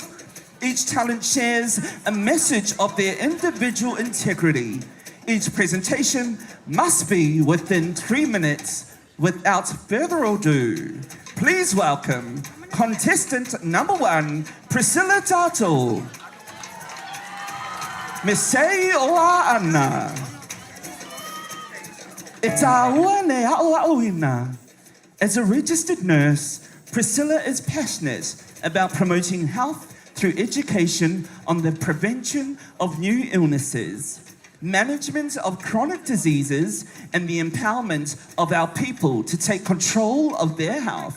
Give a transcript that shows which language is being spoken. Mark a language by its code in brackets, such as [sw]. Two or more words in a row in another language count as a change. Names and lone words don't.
[en] Each talent shares a message of their individual integrity. Each presentation must be within 3 minutes. Without further ado, please welcome contestant number 1, Priscilla Tato. Misei oa ana. [sm] E tāua le a'oina. [en] As a registered nurse, Priscilla is passionate about promoting health through education on the prevention of new illnesses, management of chronic diseases, and the empowerment of our people to take control of their health.